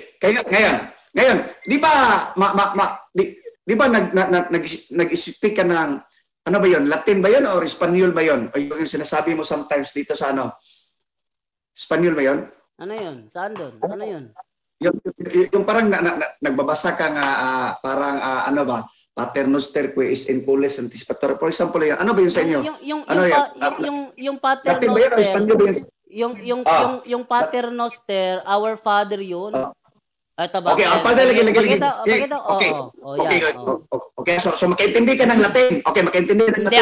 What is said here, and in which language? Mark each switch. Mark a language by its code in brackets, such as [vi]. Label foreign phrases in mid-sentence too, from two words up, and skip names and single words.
[tl] Ngayon, di ba nag-speak ka ng ano ba 'yon? Latin ba 'yon or Espanyol ba 'yon? O yung sinasabi mo sometimes dito sa Espanyol ba 'yon? Ano 'yon? Saan doon? Ano 'yon? Yung parang nagbabasa ka nga parang ano ba? [la] Paternoster quis in cules anticipator. [en] For example, [tl] yan. Ano ba yun sa inyo? Yung paternoster. Latin ba yun o Espanyol ba yun? Yung paternoster, [en] our father [tl] yun. Ito ba? [en] Okay, our father lagi. [tl] Okay, so makaintindi ka ng Latin. Okay, makaintindi ka ng Latin,